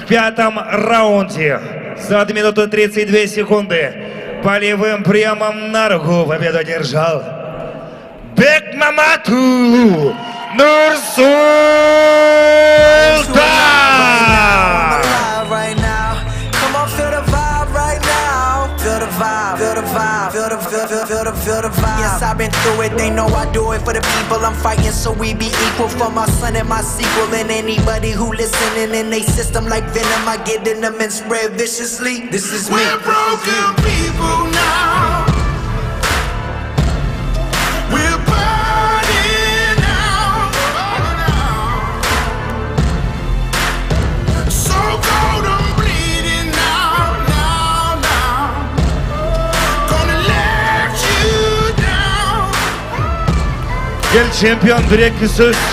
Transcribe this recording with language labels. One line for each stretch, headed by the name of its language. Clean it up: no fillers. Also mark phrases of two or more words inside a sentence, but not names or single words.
Russian: пятом раунде за 1 минуту 32 секунды полевым приемом на руку победу одержал Бекмамату Нурсултан!
English: Right now, come on, feel the vibe right now. Feel the vibe, feel the vibe, feel the feel the vibe. Yes, I've been through it. They know I do it for the people I'm fighting, so we be equal for my son and my sequel. And anybody who listening in they system like venom, I get in them and spread viciously. This is me. We're broken people now. We're burning out. So cold, I'm bleeding now. Gonna let you down. Ел чемпион bir söz.